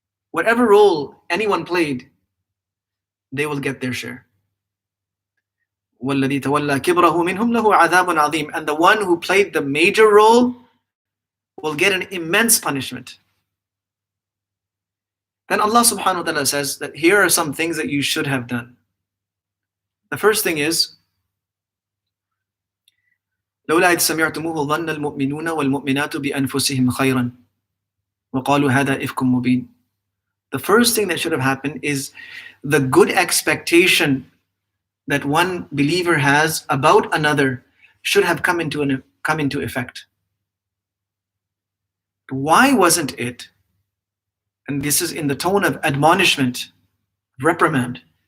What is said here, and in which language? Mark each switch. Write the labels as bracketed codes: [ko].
[en] Whatever role anyone played, they will get their share. [ar] وَالَّذِي تَوَلَّى كِبْرَهُ مِنْهُمْ لَهُ عَذَابٌ عَظِيمٌ, [en] and the one who played the major role will get an immense punishment. Then Allah subhanahu wa ta'ala says that here are some things that you should have done. The first thing is, [ar] لولا إذ سمعتموه ظن المؤمنون والمؤمنات بأنفسهم خيرا وقالوا هذا إفك مبين. [en] The first thing that should have happened is the good expectation that one believer has about another should have come into effect. Why wasn't it? And this is in the tone of admonishment, reprimand.